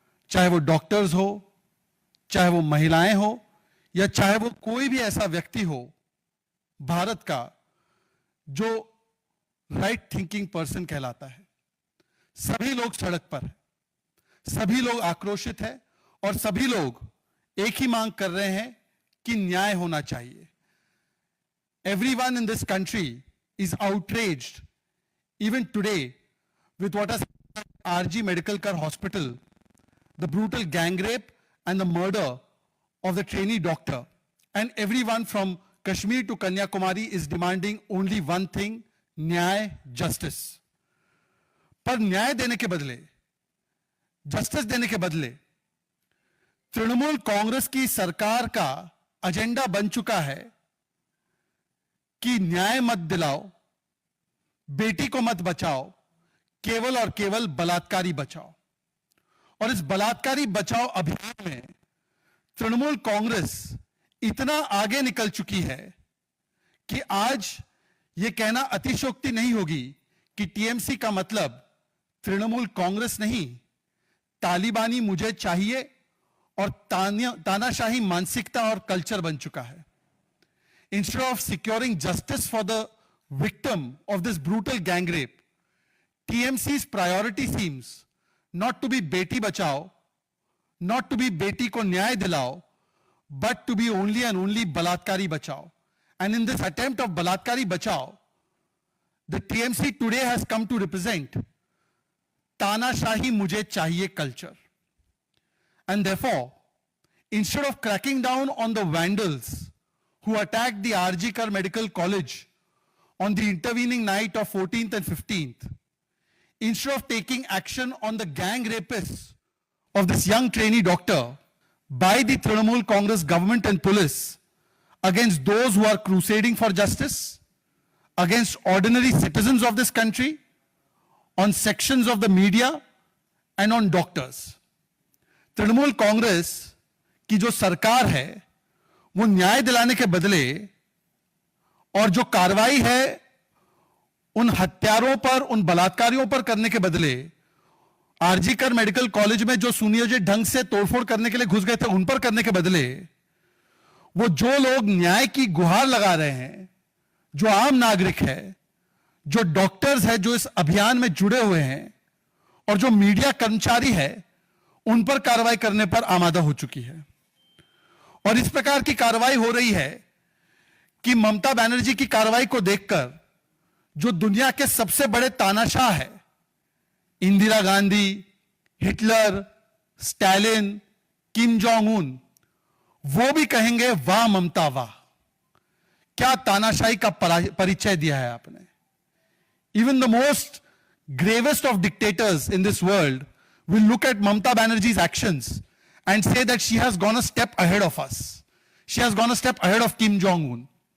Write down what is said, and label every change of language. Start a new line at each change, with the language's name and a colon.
Hindi: चाहे वो डॉक्टर्स हो, चाहे वो महिलाएं हो, या चाहे वो कोई भी ऐसा व्यक्ति हो भारत का जो राइट थिंकिंग पर्सन कहलाता है। सभी लोग सड़क पर हैं, सभी लोग आक्रोशित हैं और सभी लोग एक ही मांग कर रहे हैं कि न्याय होना चाहिए।
English: Everyone in this country is outraged even today with what has happened at RG Medical Care Hospital, the brutal gang rape and the murder of the trainee doctor. And everyone from Kashmir to Kanyakumari is demanding only one thing, न्याय, justice.
Hindi: पर न्याय देने के बदले, justice देने के बदले तृणमूल कांग्रेस की सरकार का एजेंडा बन चुका है कि न्याय मत दिलाओ, बेटी को मत बचाओ, केवल और केवल बलात्कारी बचाओ। और इस बलात्कारी बचाओ अभियान में तृणमूल कांग्रेस इतना आगे निकल चुकी है कि आज यह कहना अतिशयोक्ति नहीं होगी कि टीएमसी का मतलब तृणमूल कांग्रेस नहीं, तालिबानी मुझे चाहिए और तानाशाही मानसिकता और कल्चर बन चुका है।
English: Instead of securing justice for the victim of this brutal gang rape, TMC's priority seems not to be
Hindi: beti bachao,
English: not to be
Hindi: beti ko nyay dilao,
English: but to be only and only
Hindi: balatkari bachao.
English: And in this attempt of
Hindi: balatkari bachao,
English: the TMC today has come to represent
Hindi: Tanashahi mujhe chahiye
English: culture. And therefore, instead of cracking down on the vandals who attacked the RG Kar Medical College on the intervening night of 14th and 15th, instead of taking action on the gang rapists of this young trainee doctor by the Trinamool Congress government and police against those who are crusading for justice, against ordinary citizens of this country, on sections of the media and on doctors.
Hindi: Trinamool Congress की जो सरकार है वो न्याय दिलाने के बदले और जो कार्रवाई है उन हत्यारों पर, उन बलात्कारियों पर करने के बदले आरजी कर मेडिकल कॉलेज में जो सुनियोजित ढंग से तोड़फोड़ करने के लिए घुस गए थे उन पर करने के बदले वो जो लोग न्याय की गुहार लगा रहे हैं, जो आम नागरिक है, जो डॉक्टर्स है, जो इस अभियान में जुड़े हुए हैं और जो मीडिया कर्मचारी है, उन पर कार्रवाई करने पर आमादा हो चुकी है। और इस प्रकार की कार्रवाई हो रही है कि ममता बनर्जी की कार्रवाई को देखकर जो दुनिया के सबसे बड़े तानाशाह है, Indira Gandhi, Hitler, Stalin, Kim Jong Un, वो भी कहेंगे वाह ममता वाह, क्या तानाशाही का परिचय दिया है आपने।
English: Even the most gravest of dictators in this world will look at Mamata Banerjee's actions and say that she has gone a step ahead of us. She has gone a step ahead of Kim Jong-un.